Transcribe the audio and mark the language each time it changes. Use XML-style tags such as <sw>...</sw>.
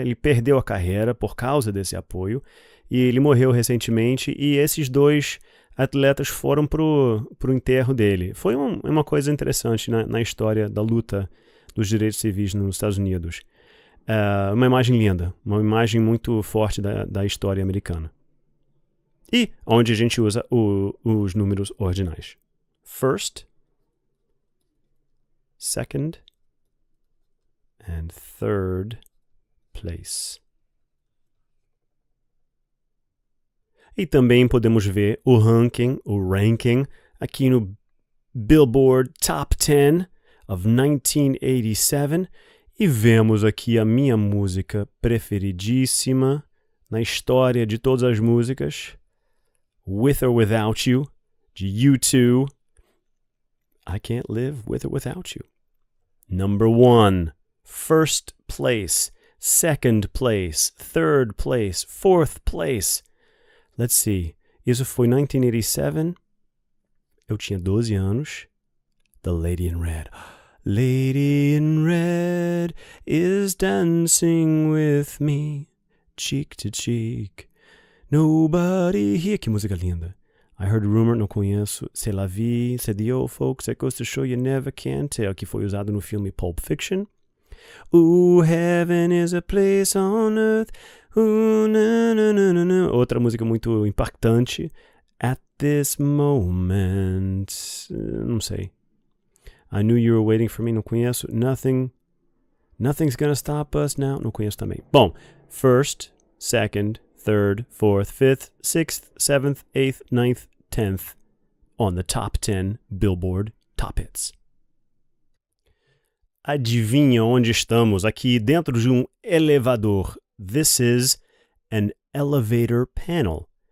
<pt>Ele perdeu a carreira por causa desse apoio, e ele morreu recentemente, e esses dois atletas foram pro enterro dele. Foi uma coisa interessante na história da luta dos direitos civis nos Estados Unidos. Uma imagem linda, uma imagem muito forte da história americana. E onde a gente usa os números ordinais.</pt> <en>First, second, and third place.</en> <pt>E também podemos ver o ranking, aqui no Billboard Top 10 of 1987. E vemos aqui a minha música preferidíssima na história de todas as músicas, With or Without You, de U2.</pt> <en>I Can't Live With or Without You. Number 1, first place, second place, third place, fourth place. Let's see.</en> <pt>Isso foi 1987. Eu tinha 12 anos. The Lady in Red.</pt> <en>Lady in Red is dancing with me, cheek to cheek. Nobody here.</en> <pt>Que música linda. I Heard a Rumor, não conheço.</pt> <fr>C'est la vie,</fr> <en>c'est the old folks that goes to show you never can tell,</en> <pt>que foi usado no filme</pt> <en>Pulp Fiction. Ooh, heaven is a place on earth. Ooh, na, na, na, na, na.</en> <pt>Outra música muito impactante.</pt> <en>At this moment.</en> <pt>Não sei. I Knew You Were Waiting For Me, não conheço. Nothing's Gonna Stop Us Now, não conheço também. Bom,</pt> <en>first, second, third, fourth, fifth, sixth, seventh, eighth, ninth, 10th on the top 10 Billboard Top Hits.</en> <pt>Adivinha onde estamos? Aqui dentro de um elevador.</pt> <en>This is an elevator panel.</en>